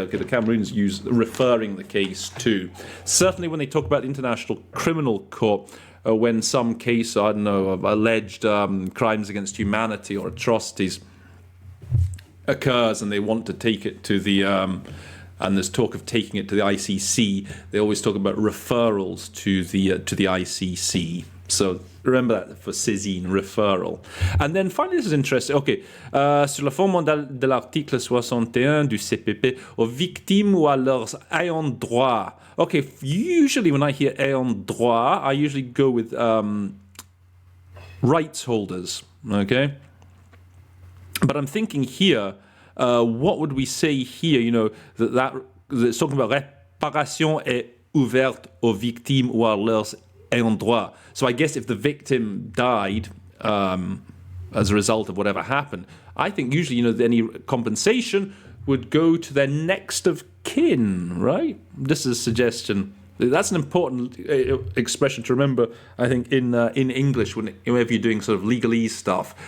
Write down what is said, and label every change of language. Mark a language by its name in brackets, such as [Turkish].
[English] Okay, the Cameroons use referring the case to. Certainly when they talk about the International Criminal Court, when some case, of alleged crimes against humanity or atrocities occurs and they want to take it to the, and there's talk of taking it to the ICC, they always talk about referrals to the ICC. So remember that for saisine, referral. And then finally, this is interesting. [French] Okay, sur le fondement de l'article 61 du CPP, aux victimes ou à leurs ayants droit. [English] Okay, usually when I hear ayants droit, I usually go with rights holders. Okay, but I'm thinking here, what would we say here? That it's talking about [French] réparation est ouverte aux victimes ou à leurs ayants droit. [English] So I guess if the victim died as a result of whatever happened, I think usually, any compensation would go to their next of kin, right? This is a suggestion. That's an important expression to remember, I think, in English, whenever you're doing sort of legalese stuff.